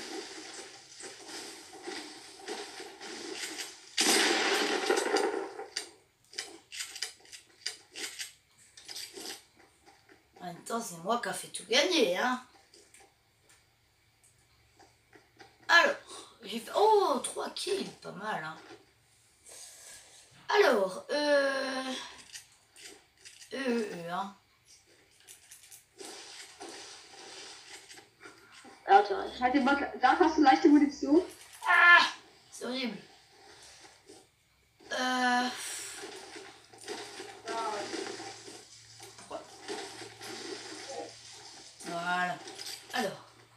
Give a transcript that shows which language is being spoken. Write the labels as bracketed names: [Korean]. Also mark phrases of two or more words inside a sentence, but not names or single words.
[French] En même temps, c'est moi qui a fait tout gagner, hein. Alors, j'ai fait... Oh, 3 kills, pas mal, hein. Alors, hein. [German] Warte, ich halte mal. Da hast du leichte Munition. [French] Ah, c'est horrible. Pourquoi? Voilà. Alors.